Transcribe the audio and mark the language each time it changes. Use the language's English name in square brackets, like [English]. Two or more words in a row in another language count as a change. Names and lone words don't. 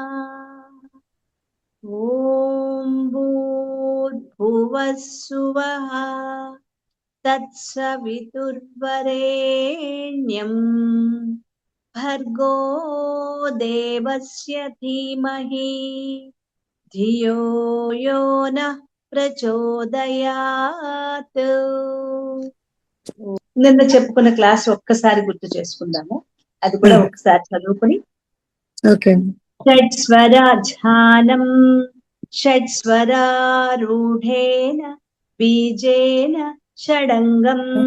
[Sanskrit] ॐ भूर्भुवः सुवः तत्सवितुर्वरेण्यं भर्गो देवस्य धीमहि धियो यो नः ప్రచోదయాత్. [Telugu] నిన్న చెప్పుకున్న క్లాస్ ఒక్కసారి గుర్తు చేసుకుందాము, అది కూడా ఒక్కసారి చదువుకుని. ఓకే. [Sanskrit] షడ్స్వరాధ్యానం షడ్స్వరారూఢేన బీజేన షడంగం